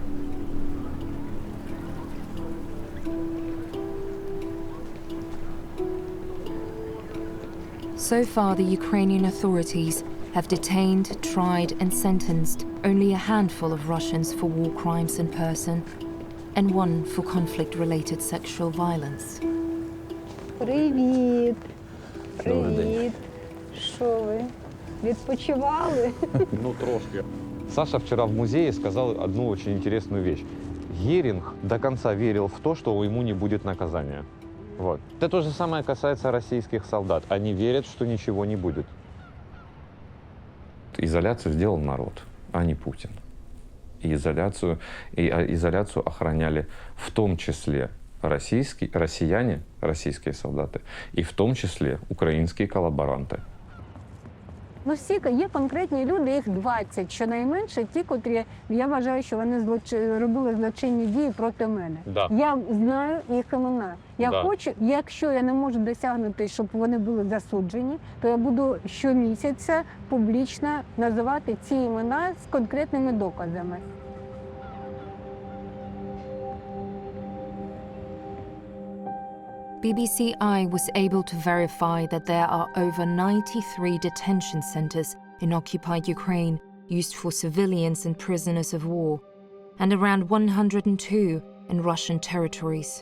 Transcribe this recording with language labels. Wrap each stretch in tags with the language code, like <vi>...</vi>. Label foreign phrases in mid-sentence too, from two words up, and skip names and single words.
<en>So far, the Ukrainian authorities have detained, tried, and sentenced only a handful of Russians for war crimes in person, and one for conflict-related sexual violence.</en> <uk>Привіт! Добрий день. Привіт! Що ви? Відпочивали? Ну, трошки.</uk> <ru>Саша вчера в музее сказал одну очень интересную вещь. Геринг до конца верил в то, что ему не будет наказания. Вот. Это то же самое касается российских солдат. Они верят, что ничего не будет. Изоляцию сделал народ, а не Путин. И изоляцию охраняли в том числе россияне, российские солдаты, и в том числе украинские коллаборанты.</ru> <uk>Ну, всі є конкретні люди, їх 20, щонайменше ті, котрі, я вважаю, що вони робили злочинні дії проти мене. Да. Я знаю їх імена. Я Да. хочу, якщо я не можу досягнути, щоб вони були засуджені, то я буду щомісяця публічно називати ці імена з конкретними доказами.</uk> <en>BBC Eye was able to verify that there are over 93 detention centers in occupied Ukraine used for civilians and prisoners of war, and around 102 in Russian territories.</en>